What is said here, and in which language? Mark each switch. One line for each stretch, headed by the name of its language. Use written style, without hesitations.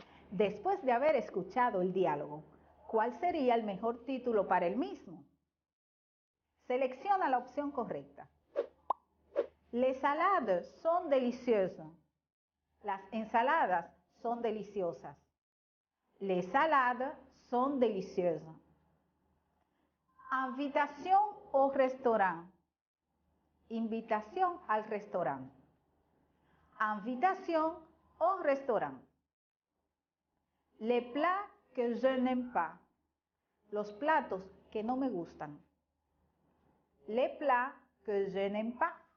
Spanish: Después de haber escuchado el diálogo, ¿cuál sería el mejor título para el mismo? Selecciona la opción correcta.
French: Les salades sont délicieuses.
Spanish: Las ensaladas son deliciosas.
French: Les salades sont délicieuses. Invitation au restaurant.
Spanish: Invitación al restaurant.
French: Invitation au restaurant. Les plats que je n'aime pas.
Spanish: Los platos que no me gustan.
French: Les plats que je n'aime pas.